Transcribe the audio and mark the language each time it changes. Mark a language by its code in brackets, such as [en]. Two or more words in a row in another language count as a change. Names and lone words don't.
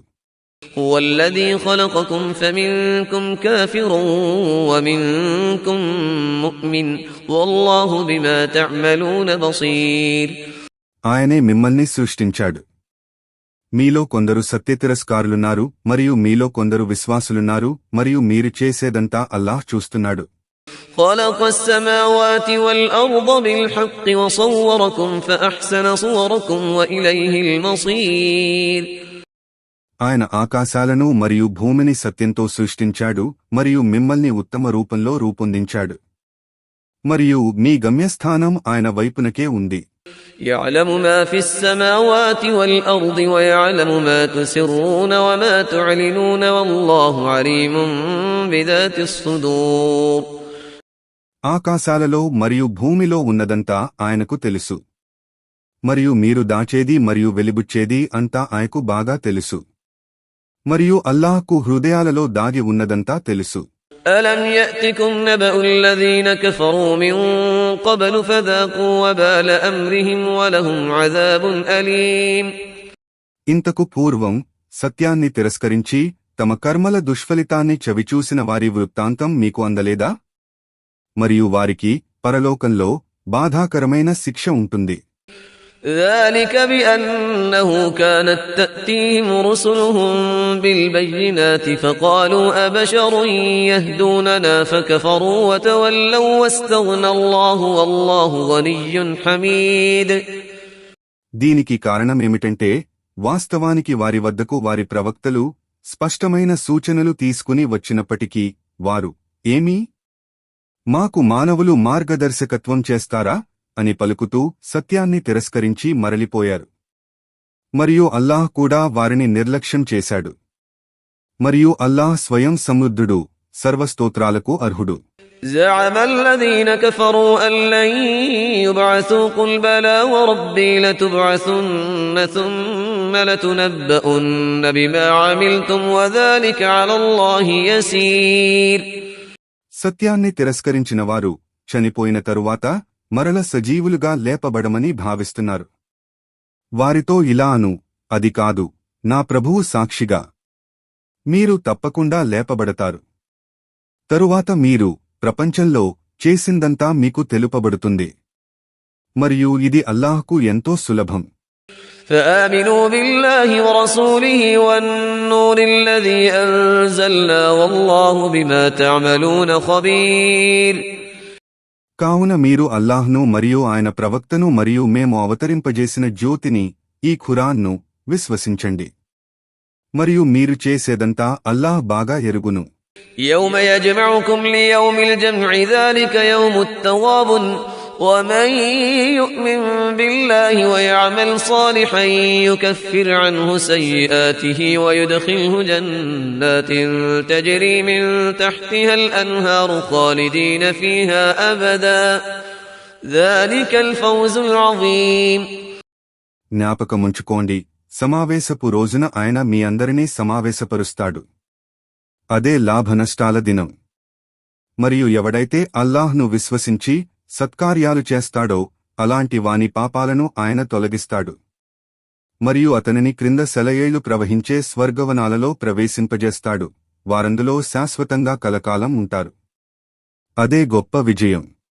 [ar] هو الذي خلقكم فمنكم كافر ومنكم مؤمن والله بما تعملون بصير. [te] ఆయనే మిమ్మల్ని సృష్టించాడు. మీలో కొందరు సత్యతిరస్కారులున్నారు మరియు మీలో కొందరు విశ్వాసులున్నారు, మరియు మీరు చేసేదంతా అల్లాహ్ చూస్తున్నాడు. [ar] خلق السماوات والأرض بالحق وصوركم فأحسن صوركم وإليه المصير. [te] ఆయన ఆకాశాలను మరియు భూమిని సత్యంతో సృష్టించాడు మరియు మిమ్మల్ని ఉత్తమ రూపంలో రూపొందించాడు, మరియు మీ గమ్యస్థానం ఆయన వైపునకే ఉంది. [ar] يعلم ما في السماوات والأرض ويعلم ما تسرون وما تعلنون والله عليم بذات الصدور. [te] ఆకాశాలలో మరియు భూమిలో ఉన్నదంతా ఆయనకు తెలుసు, మరియు మీరు దాచేది మరియు వెలిబుచ్చేది అంతా ఆయనకు బాగా తెలుసు, మరియు అల్లాహ్కు హృదయాలలో దాగి ఉన్నదంతా తెలుసు. [ar] ألم يأتكم نبأ الذين كفروا من قبل فذاقوا وبال أمرهم ولهم عذاب أليم. [te] ఇంతకు పూర్వం సత్యాన్ని తిరస్కరించి తమ కర్మల దుష్ఫలితాన్ని చవిచూసిన వారి వృత్తాంతం మీకు అందలేదా? మరియు వారికి పరలోకంలో బాధాకరమైన శిక్ష ఉంటుంది. [ar] ذلك بأنه كانت تأتيهم رسلهم بالبينات فقالوا أبشر يهدوننا فكفروا وتولوا واستغنى الله والله غني حميد. [te] దీనికి కారణమేమిటంటే వాస్తవానికి వారి వద్దకు వారి ప్రవక్తలు స్పష్టమైన సూచనలు తీసుకుని వచ్చినప్పటికీ వారు, ఏమీ మాకు మానవులు మార్గదర్శకత్వం చేస్తారా అని పలుకుతూ సత్యాన్ని తిరస్కరించి మరలిపోయారు. మరియు అల్లాహ్ కూడా వారిని నిర్లక్ష్యం చేశాడు. మరియు అల్లాహ్ స్వయం సమృద్ధుడు, సర్వస్తోత్రాలకు అర్హుడు. [ar] زعم الذين كفروا أن لن يبعثوا قل بلى وربي لتبعثن ثم لتنبؤن بما عملتم وذلك على الله يسير. [te] సత్యాన్ని తిరస్కరించిన వారు చనిపోయిన తరువాత మరల సజీవులుగా లేపబడమని భావిస్తున్నారు. వారితో ఇలా అను, అది కాదు, నా ప్రభువు సాక్షిగా, మీరు తప్పకుండా లేపబడతారు. తరువాత మీరు ప్రపంచంలో చేసిందంతా మీకు తెలుపబడుతుంది, మరియు ఇది అల్లాహ్కు ఎంతో సులభం. [ar] فآمنوا بالله ورسوله والنور الذي أنزلنا والله بما تعملون خبير. [te] కావున మీరు అల్లాహ్ను మరియు ఆయన ప్రవక్తను మరియు మేము అవతరింపజేసిన జ్యోతిని, ఈ ఖురాన్ను విశ్వసించండి, మరియు మీరు చేసేదంతా అల్లాహ్ బాగా ఎరుగును. [ar] يوم يجمعكم ليوم الجمع ذلك يوم التغابن ومن يؤمن بالله ويعمل صالحا يكفر عنه سيئاته ويدخله جنات تجري من تحتها الأنهار خالدين فيها أبدا ذلك الفوز العظيم. [te] జ్ఞాపకముంచుకోండి, సమావేశపు రోజున ఆయన మీ అందరినీ సమావేశపరుస్తాడు. అదే లాభనష్టాల దినం. మరియు ఎవడైతే అల్లాహ్ను విశ్వసించి సత్కార్యాలు చేస్తాడో అలాంటి వాని పాపాలను ఆయన తొలగిస్తాడు మరియు అతనిని క్రింద సెలయేళ్లు ప్రవహించే స్వర్గవనాలలో ప్రవేశింపజేస్తాడు వారందులో శాశ్వతంగా కలకాలం ఉంటారు అదే గొప్ప విజయం